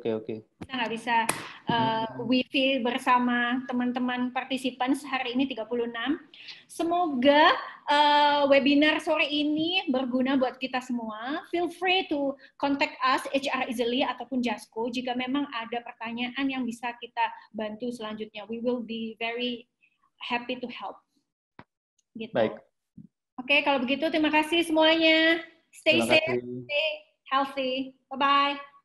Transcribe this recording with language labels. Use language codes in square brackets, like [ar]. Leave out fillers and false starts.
[id] Kita nggak bisa WiFi bersama teman-teman partisipan hari ini 36. Semoga webinar sore ini berguna buat kita semua. [en] Feel free to contact us, [id] HR Easily ataupun Jasko, jika memang ada pertanyaan yang bisa kita bantu selanjutnya. [en] We will be very happy to help. [id] Gitu. Baik. Oke, kalau begitu terima kasih semuanya. [en] Stay safe, stay healthy. Bye-bye.